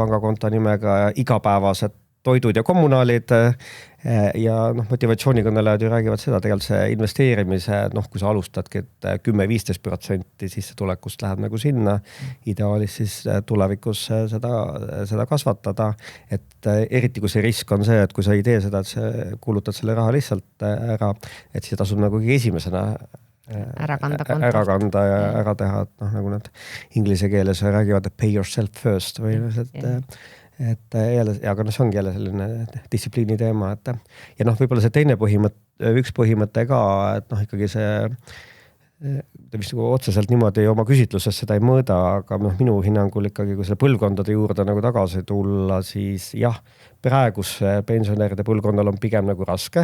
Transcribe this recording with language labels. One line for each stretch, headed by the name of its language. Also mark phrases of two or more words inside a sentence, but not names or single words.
Estonian: pangakonto nimega igapäevased toidud ja kommunaalid ja motivatsioonikõnelejad ju räägivad seda, tegelikult see investeerimise, kui sa alustadki, et 10-15% sissetulekust läheb nagu sinna, ideaalis siis tulevikus seda kasvatada, et eriti kui see risk on see, et kui sa ei tee seda, et kulutad selle raha lihtsalt ära, et siis tasub nagu esimesena ära kanda ja ära teha, et noh, nagu nad inglise keeles räägivad, et
English: pay yourself first
Estonian: või et jälle, aga noh, see ongi jälle selline distsipliini teema, et ja noh, võib-olla see teine üks põhimõte ka, et noh, ikkagi see ta vist otseselt niimoodi oma küsitluses seda ei mõõda, aga noh, minu hinnangul ikkagi, kui selle põlvkondade juurde nagu tagasi tulla, siis jah, praeguse pensionäride põlvkonnal on pigem nagu raske.